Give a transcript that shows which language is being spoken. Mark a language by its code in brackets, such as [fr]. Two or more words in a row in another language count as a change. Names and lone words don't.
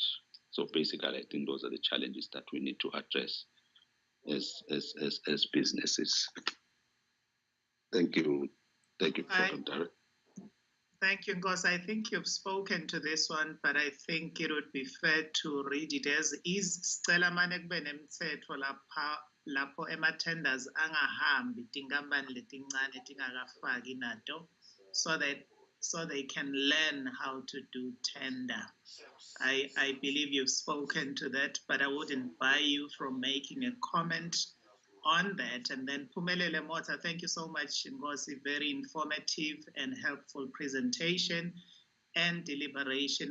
[en] So basically, I think those are the challenges that we need to address as businesses. Thank you, Program Director. Thank you, because I think you've spoken to this one, but I think it would be fair to read it as is. [ss] Sicela mane kube nemthetho lapho ema-tenders angahambi tinkampani letincane tingakafaki nato, [en] so they can learn how to do tender. I believe you've spoken to that, but I wouldn't buy you from making a comment on that. And then Pumelele Mota, thank you so much, Ngozi. Very informative and helpful presentation and deliberation.